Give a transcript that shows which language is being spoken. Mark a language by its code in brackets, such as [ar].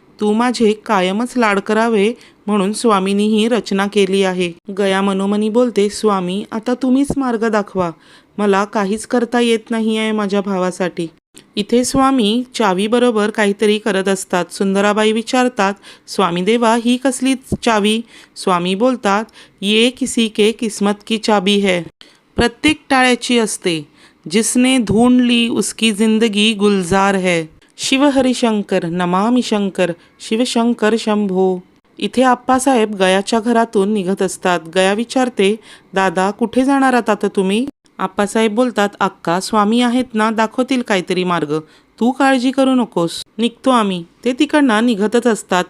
[mr] तू माझे कायमच लाड करावे म्हणून स्वामींनी ही रचना केली आहे. गया मनोमनी बोलते, स्वामी, आता तुम्हीच मार्ग दाखवा. मला काहीच करता येत नाही आहे माझ्या भावासाठी. इथे स्वामी चावीबरोबर काहीतरी करत असतात. सुंदराबाई विचारतात, स्वामी देवा ही कसली चावी? [hi] स्वामी बोलतात, ये किसी के किस्मत की चाबी है. [mr] प्रत्येक टाळ्याची असते. [hi] जिसने ढूंढ ली उसकी जिंदगी गुलजार है. [sa] शिव हरिशंकर नमामि शंकर, शिवशंकर शंभो. [mr] इथे आप्पासाहेब गयाच्या घरातून निघत असतात. गया विचारते, दादा कुठे जाणार आहात आता तुम्ही? आप्पासाहेब बोलतात, अक्का स्वामी आहेत ना, दाखवतील काहीतरी मार्ग. तू काळजी करू नकोस, निघतो आम्ही. ते तिकडनं निघतच असतात.